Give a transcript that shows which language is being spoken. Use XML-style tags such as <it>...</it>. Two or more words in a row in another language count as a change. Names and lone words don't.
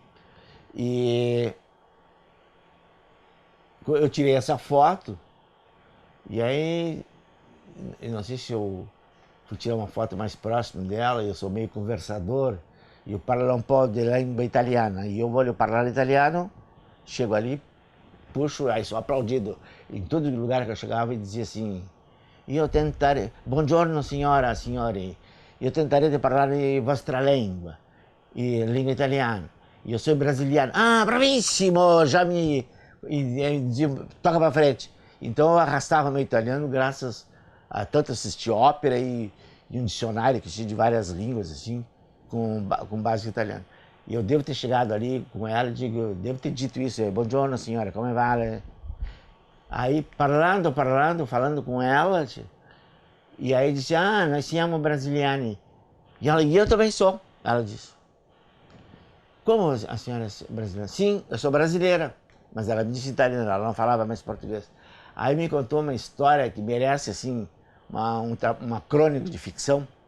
<pt>E eu tirei essa foto, e aí, eu não sei se eu fui tirar uma foto mais próxima dela, eu sou meio conversador, e eu parlo um pouco de língua italiana, e eu vou falar italiano, chego ali, puxo, aí sou aplaudido em todo lugar que eu chegava e dizia assim,</pt> <it>io tentarei, buongiorno signora, signori, io tentarei de parlare vostra língua, língua italiana, io sou brasiliano, ah, bravissimo,</it> <pt>já me... E dizia, toca pra frente. Então eu arrastava meu italiano graças a tanto assistir ópera e um dicionário que tinha de várias línguas, assim, com base italiana. E eu devo ter chegado ali com ela e digo, devo ter dito isso,</pt> <it>buongiorno signora, come va?</it> <pt>Aí falando com ela, e aí disse, ah, nós somos brasiliani. E ela, e eu também sou, ela disse. Como a senhora é brasileira? Sim, eu sou brasileira. Mas ela me disse italiana, ela não falava mais português. Aí me contou uma história que merece, assim, uma crônica de ficção.</pt>